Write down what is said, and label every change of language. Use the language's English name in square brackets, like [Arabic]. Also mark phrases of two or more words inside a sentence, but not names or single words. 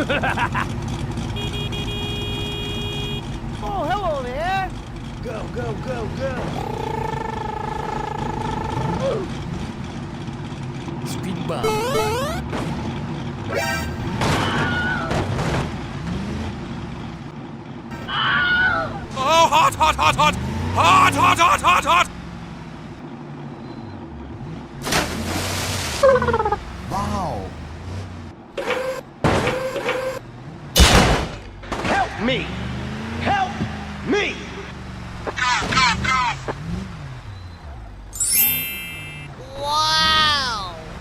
[English] Oh, hello there! Go, go, go, go! Speedbumps. Oh, hot, hot, hot, hot! Hot, hot, hot, hot, hot! Wow. Help me! Help me! Wow!